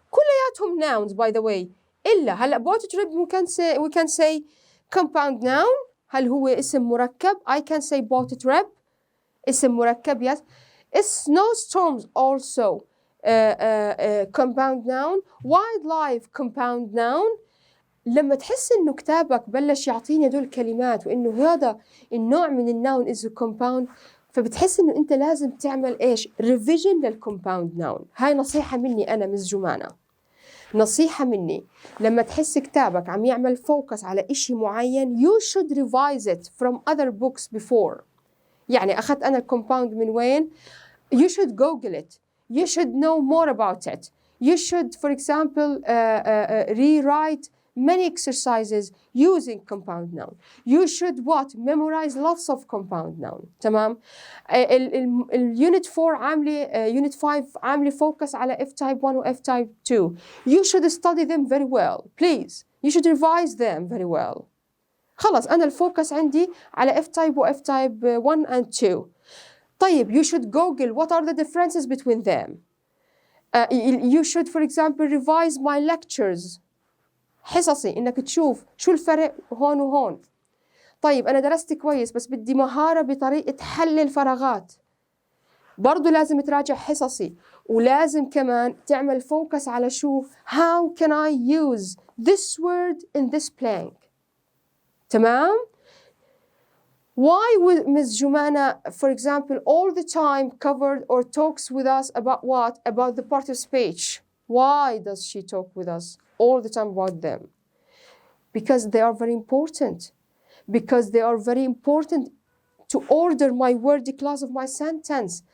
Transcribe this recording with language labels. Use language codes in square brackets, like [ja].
[ar] كلياتهم [en] nouns by the way. [ar] إلا هلا [en] boat trip we can say compound noun. [ar] هل هو اسم مركب؟ [en] I can say boat trip [ar] اسم مركب yes. [en] Snowstorms also compound noun. wildlife compound noun. [ar] لما تحس إنه كتابك بلش يعطيني هدول الكلمات وإنه هذا النوع من النون [en] is a compound، [ar] فبتحس إنه أنت لازم تعمل إيش؟ revision للcompound noun. هاي نصيحة مني أنا مس جمانة. نصيحة مني لما تحس كتابك عم يعمل فوكس على إشي معين [en] you should revise it from other books before. [ar] يعني أخذت أنا الcompound من وين؟ [en] You should Google it. You should know more about it. You should, for example, rewrite many exercises using compound noun. You should what? Memorize lots of compound noun. [ar] تمام؟ [en] الunit 4 عاملة unit 5 عاملة focus على F type 1 و F type 2. You should study them very well. Please. You should revise them very well. [ar] خلص أنا الفوكس عندي على F type و F type 1 and 2. طيب [en] you should Google what are the differences between them. You should for example revise my lectures. [ar] حصصي إنك تشوف شو الفرق هون وهون. طيب أنا درست كويس بس بدي مهارة بطريقة حل الفراغات. برضو لازم تراجع حصصي ولازم كمان تعمل فوكس على شو [en] how can I use this word in this blank. [ar] تمام؟ [en] Why would Ms. Jumana, for example, all the time covered or talks with us about what? About the part of speech. Why does she talk with us all the time about them? Because they are very important. Because they are very important to order my word class of my sentence.